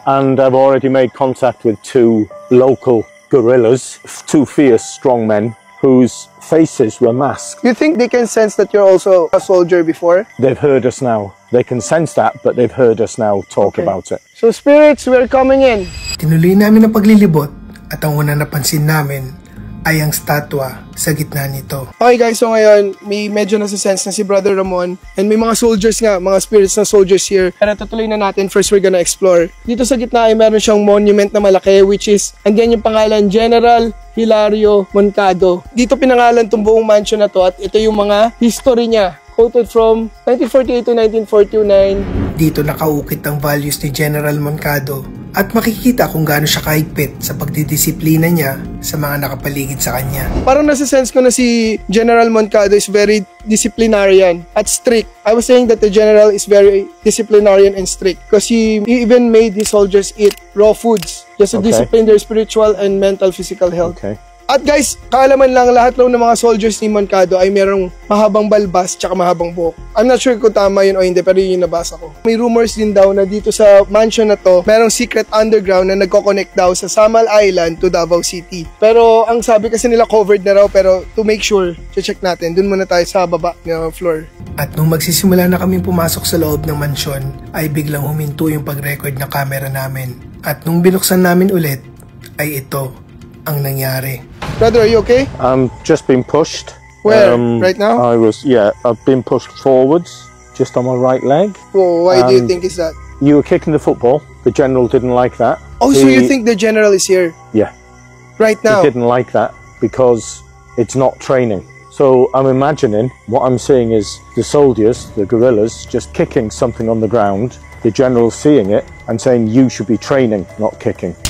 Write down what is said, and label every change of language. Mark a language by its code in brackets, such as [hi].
[en] And I've already made contact with 2 local guerrillas, 2 fierce strong men whose faces were masked. You think they can sense that you're also a soldier before? They've heard us now. They can sense that, but they've heard us now talk about it. So spirits, we're coming in. [tl] Tinuloy namin ang paglilibot at ang unang napansin namin ay ang statwa sa gitna nito. Okay guys, so ngayon may medyo nasa-sense na si Brother Ramon and may mga soldiers nga, mga spirits na soldiers here. Pero tutuloy na natin, [en] first we're gonna explore. [tl] Dito sa gitna ay meron siyang monument na malaki [en] which is, [tl] andyan yung pangalan General Hilario Moncado. Dito pinangalan tong buong mansion na to at ito yung mga history niya. [en] Quoted from 1948 to 1949. [tl] Dito nakaukit ang values ni General Moncado at makikita kung gaano siya kahigpit sa pagdidisiplina niya sa mga nakapaligid sa kanya. Parang nasa-sense ko na si General Moncado [en] is very disciplinarian [tl] at strict. [en] I was saying that the general is very disciplinarian and strict because he even made his soldiers eat raw foods just to discipline their spiritual and mental physical health. Okay. [tl] At guys, kaalaman lang, lahat ng mga soldiers ni Moncado ay merong mahabang balbas tsaka mahabang buhok. [en] I'm not sure [tl] kung tama yun o hindi, pero yun yung nabasa ko. May rumors din daw na dito sa mansion na to, merong secret underground na nagko-connect daw sa Samal Island to Davao City. Pero ang sabi kasi nila covered na raw, pero [en] to make sure, [tl] check natin. Dun muna tayo sa baba ng floor. At nung magsisimula na kaming pumasok sa loob ng mansyon, ay biglang huminto yung pag-record ng camera namin. At nung binuksan namin ulit, ay ito ang nangyari. [en] Brother, are you okay? I'm just been pushed. Where? Right now? I've been pushed forwards, just on my right leg. Whoa, why do you think is that? You were kicking the football. The general didn't like that. Oh, so you think the general is here? Yeah. Right now? He didn't like that because it's not training. So I'm imagining, what I'm seeing is the soldiers, the guerrillas, just kicking something on the ground, the general seeing it and saying you should be training, not kicking.